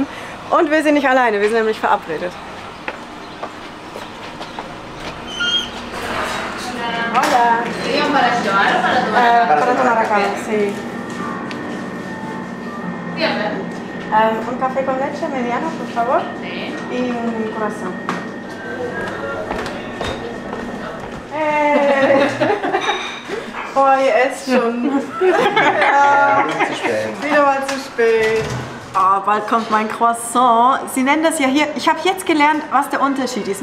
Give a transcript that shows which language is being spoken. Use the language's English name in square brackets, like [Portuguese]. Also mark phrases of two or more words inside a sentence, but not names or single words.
[German] Und wir sind nicht alleine, wir sind nämlich verabredet. [Spanish] Hola. Para tomar acá, sí. Un café con leche mediano, por favor. Y un corazón. [German] Oh, ihr esst schon. Ja, wieder mal zu spät. Oh, bald kommt mein Croissant. Sie nennen das ja hier, ich habe jetzt gelernt, was der Unterschied ist.